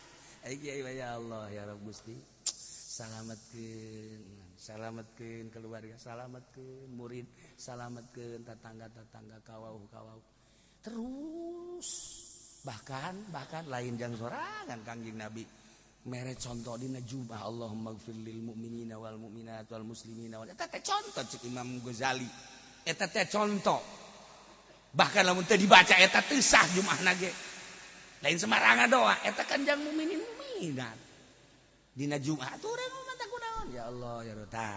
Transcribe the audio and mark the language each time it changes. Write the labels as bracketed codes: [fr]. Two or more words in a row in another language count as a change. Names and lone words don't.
[su] Ai kiai [ar] يا الله يا رب [su] Gusti. Salametkeun keluarga, salametkeun murid, salametkeun tetangga-tetangga kawau-kawau. Terus bahkan lain jang sorangan Kangjeng Nabi mere contoh dina Jumat [ar] اللهم اغفر للمؤمنين والمؤمنات والمسلمين و [su] eta teh contoh cek Imam Ghazali. Eta teh contoh. Bahkan lamun teu dibaca eta teu sah Jumatna ge. Lain sembarangan doa, eta kan jang mukminin mukminat. Dina Jumat urang mah tak kunaon [ar] يا الله يا روتا.